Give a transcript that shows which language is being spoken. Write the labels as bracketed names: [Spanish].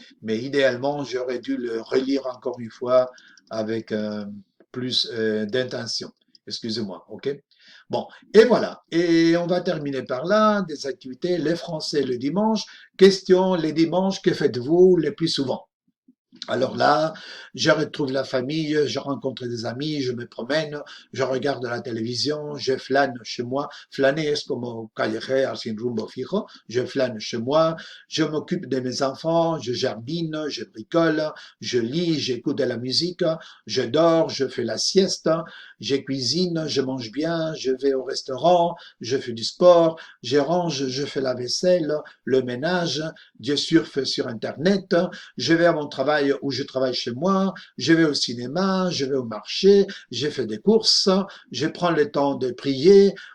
[French] Mais idéalement, j'aurais dû le relire encore une fois avec plus d'intention. Excusez-moi, ok? Bon, et voilà. Et on va terminer par là, des activités, les Français le dimanche. Question, les dimanches, que faites-vous le plus souvent? Alors là, je retrouve la famille, je rencontre des amis, je me promène, je regarde la télévision, je flâne chez moi. [Spanish] Flâner es como callejear sin rumbo fijo. [French] Je flâne chez moi, je m'occupe de mes enfants, je jardine, je bricole, je lis, j'écoute de la musique, je dors, je fais la sieste, je cuisine, je mange bien, je vais au restaurant, je fais du sport, je range, je fais la vaisselle, le ménage, je surfe sur Internet, je vais à mon travail où je travaille chez moi, je vais au cinéma, je vais au marché, je fais des courses, je prends le temps de prier.